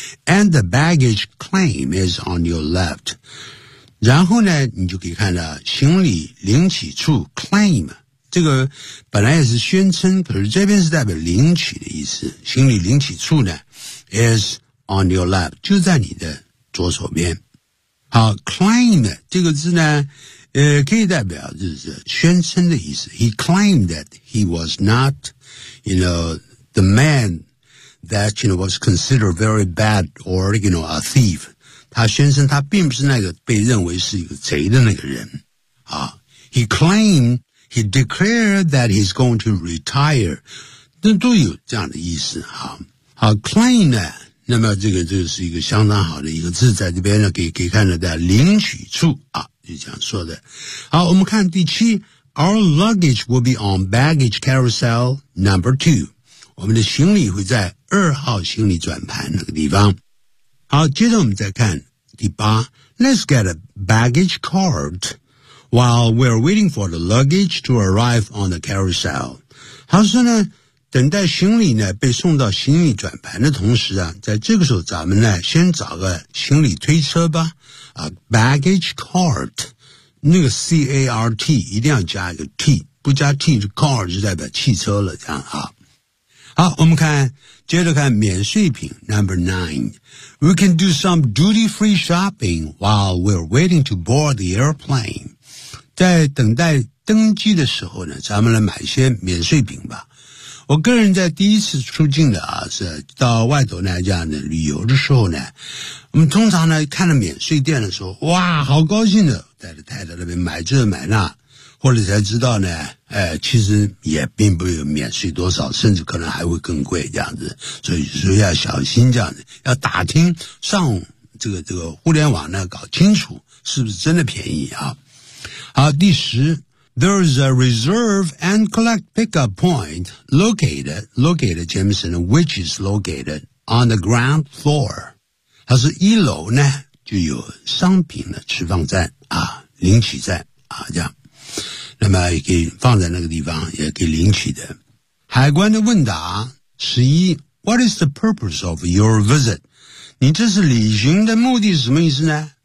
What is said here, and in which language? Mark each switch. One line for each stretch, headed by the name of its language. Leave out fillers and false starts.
English: And the baggage claim is on your left.
Chinese: 然后呢你就可以看到行李领取处 claim, 这个本来也是宣称，可是这边是代表领取的意思。行李领取处呢
English: is on your left,
Chinese: 就在你的左手边。
English: 好 ,claim
Chinese: 这个字呢可以代表就是宣称的意思。
English: He claimed that he was not, you know, the man that, you know, was considered very bad or, you know, a thief.
Chinese: 他宣称他并不是那个被认为是一个贼的那个人。
English: 好 ,he claimed, he declared that he's going to retire.
Chinese: 那都有这样的意思。好 ,claim 呢那么这个是一个相当好的一个字，在这边呢可以看到的领取处啊，就这样说的。好，我们看第七
English: ,our luggage will be on baggage carousel number two.
Chinese: 我们的行李会在二号行李转盘那个地方。好，接着我们再看第八
English: ,let's get a baggage card while we're waiting for the luggage to arrive on the carousel.
Chinese: 好，说呢等待行李呢被送到行李转盘的同时啊，在这个时候咱们呢先找个行李推车吧。啊 ,baggage cart, 那个 C-A-R-T, 一定要加一个 T, 不加 T, 就 cart 就代表汽车了，这样啊。好，我们看接着看免税品 ,
English: number 9. We can do some duty-free shopping while we're waiting to board the airplane.
Chinese: 在等待登机的时候呢咱们来买一些免税品吧。我个人在第一次出境的啊，是到外头呢这样的旅游的时候呢，我们通常呢看到免税店的时候，哇，好高兴的，带着太太那边买这买那，后来才知道呢，其实也并不有免税多少，甚至可能还会更贵这样子，所以说要小心这样子，要打听上这个互联网呢，搞清楚是不是真的便宜啊。好，第十。
English: There is a reserve and collect pickup point located,
Chinese: 前面是呢
English: which is located on the ground floor.
Chinese: 它是一楼呢就有商品的持放站啊，领取站啊，这样。那么也可以放在那个地方，也可以领取的。海关的问答
English: 11 What is the purpose of your visit?
Chinese: 你这是旅行的目的是什么意思呢？